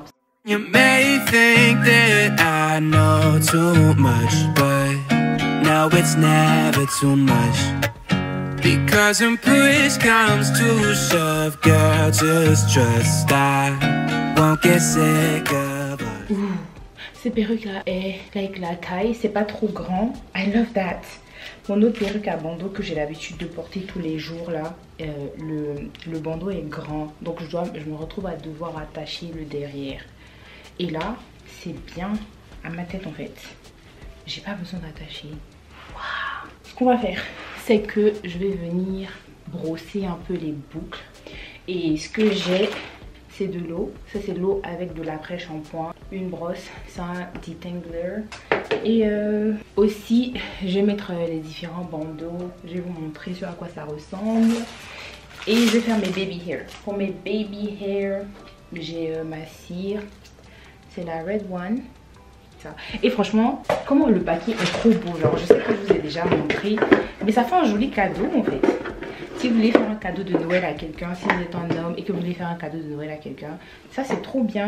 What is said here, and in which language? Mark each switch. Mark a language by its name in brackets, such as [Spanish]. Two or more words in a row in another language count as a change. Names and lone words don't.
[English] You may think that I know too much, but no, it's never too much. Because when push comes to shove, girl, just trust I won't get sick of us. [French] Ces perruques là est avec la taille, c'est pas trop grand. [English] I love that. [French] Mon autre perruque à bandeau que j'ai l'habitude de porter tous les jours là, le bandeau est grand, donc je me retrouve à devoir attacher le derrière. Et là, c'est bien à ma tête en fait. J'ai pas besoin d'attacher. Waouh. Ce qu'on va faire, c'est que je vais venir brosser un peu les boucles. Et ce que j'ai, c'est de l'eau. Ça c'est de l'eau avec de l'après-shampoing. Une brosse, c'est un detangler. Et aussi, je vais mettre les différents bandeaux. Je vais vous montrer sur à quoi ça ressemble. Et je vais faire mes [English] baby hair. [French] Pour mes [English] baby hair, [French] j'ai ma cire. C'est la Red One. Ça. Et franchement, comment le paquet est trop beau. Genre, je sais que je vous ai déjà montré. Mais ça fait un joli cadeau en fait. Si vous voulez faire un cadeau de Noël à quelqu'un, si vous êtes un homme et que vous voulez faire un cadeau de Noël à quelqu'un, ça c'est trop bien.